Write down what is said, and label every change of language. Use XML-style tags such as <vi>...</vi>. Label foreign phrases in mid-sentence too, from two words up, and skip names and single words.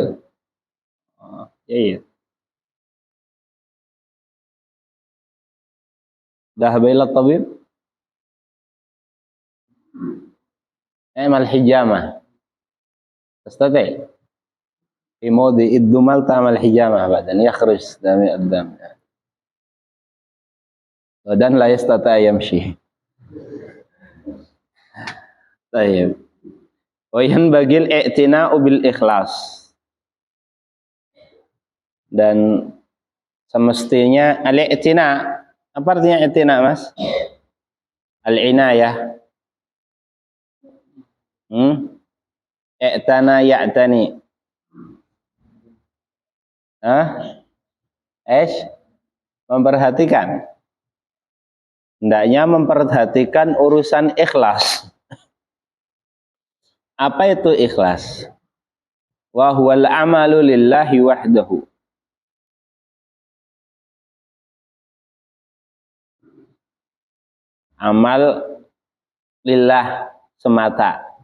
<id>Iya.</id> <ar>ذهب إلى الطبيب اعمل حجامة تستطيع في موضع الدمل تعمل حجامة بعدين يخرج الدم dan لا يستطيع يمشي.</ar> <id>Baik.</id> <ar>وينبغي الاعتناء بالإخلاص.</ar> <id>Dan semestinya al-i'tina, apa artinya i'tina, Mas?</id> <ar>العناية. اعتنى يعتني.</ar> <id>Memperhatikan. Hendaknya memperhatikan urusan ikhlas. Apa itu ikhlas?</id> <ar>وهو العمل لله وحده.</ar> <id>Amal lillah semata.</id>